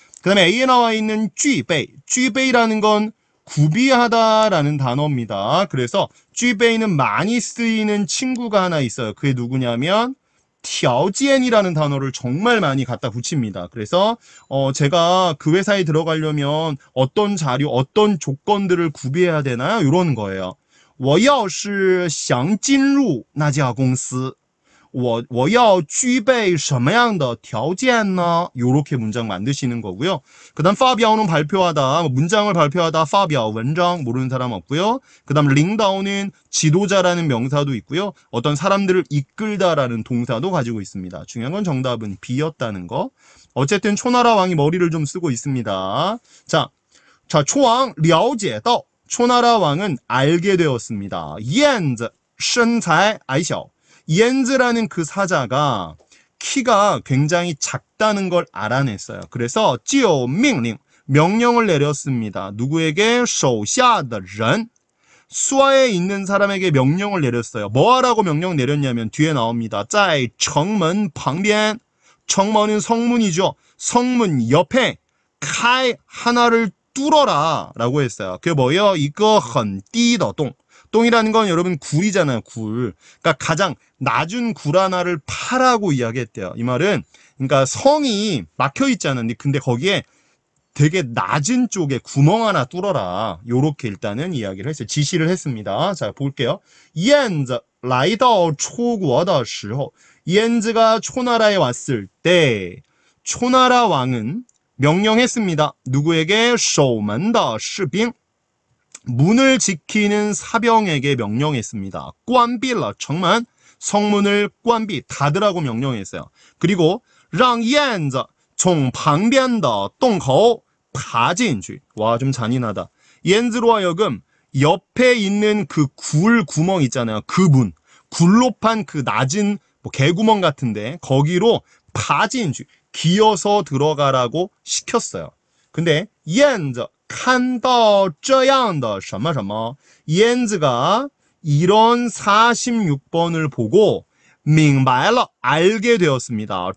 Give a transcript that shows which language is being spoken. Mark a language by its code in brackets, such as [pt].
[ko] 그 다음에 A에 나와 있는 具备라는 건 구비하다라는 단어입니다. 그래서 具备는 많이 쓰이는 친구가 하나 있어요. 그게 누구냐면 条件이라는 단어를 정말 많이 갖다 붙입니다. 그래서 제가 그 회사에 들어가려면 어떤 자료, 어떤 조건들을 구비해야 되나요? 이런 거예요. [zh] 我要是想进入那家公司我要具备什么样的条件呢? [ko] 요렇게 문장 만드시는 거고요. 그 다음 发表는 발표하다, 문장을 발표하다, 发表 文章 모르는 사람 없고요. 그 다음 领导는 지도자라는 명사도 있고요. 어떤 사람들을 이끌다라는 동사도 가지고 있습니다. 중요한 건 정답은 B였다는 거. 어쨌든 초나라 왕이 머리를 좀 쓰고 있습니다. 자, 자, 초왕 [zh] 了解到 [ko] 초나라 왕은 알게 되었습니다. [zh] 옌즈 身材矮小. [ko] 옌즈라는 그 사자가 키가 굉장히 작다는 걸 알아냈어요. 그래서 [zh] 就命令 [ko] 명령을 내렸습니다. 누구에게? [zh] 手下的人 [ko] 수하에 있는 사람에게 명령을 내렸어요. 뭐 하라고 명령 내렸냐면 뒤에 나옵니다. [zh] 在城门旁边 [ko] 정문은 성문이죠. 성문 옆에 开 하나를 뚫어라 라고 했어요. 그게 뭐예요? 이거 [zh] 很低的洞 [ko] 똥이라는 건 여러분 굴이잖아요. 굴. 그러니까 가장 낮은 굴 하나를 파라고 이야기했대요. 이 말은 그러니까 성이 막혀 있잖아요. 근데 거기에 되게 낮은 쪽에 구멍 하나 뚫어라. 요렇게 일단은 이야기를 했어요. 지시를 했습니다. 자, 볼게요. [zh] 燕子来到楚国的时候 [ko] 옌즈가 초나라에 왔을 때 초나라 왕은 명령했습니다. 누구에게? [zh] 守门的士兵 [ko] 문을 지키는 사병에게 명령했습니다. [zh] 关闭了城门 [ko] 성문을 关闭 닫으라고 명령했어요. [zh] 그리고 让燕子从旁边的洞口爬进去 [ko] 와, 좀 잔인하다. 옌즈로 하여금 옆에 있는 그 굴 구멍 있잖아요. 그 문, 굴로 판 그 낮은 뭐 개구멍 같은데 거기로 파진주 기어서 들어가라고 시켰어요. 근데 옌즈 [zh] 看到这样的什么什么 [ko] 옌즈가 이런 46번을 보고 [zh] 明白了 [ko] 알게 되었습니다.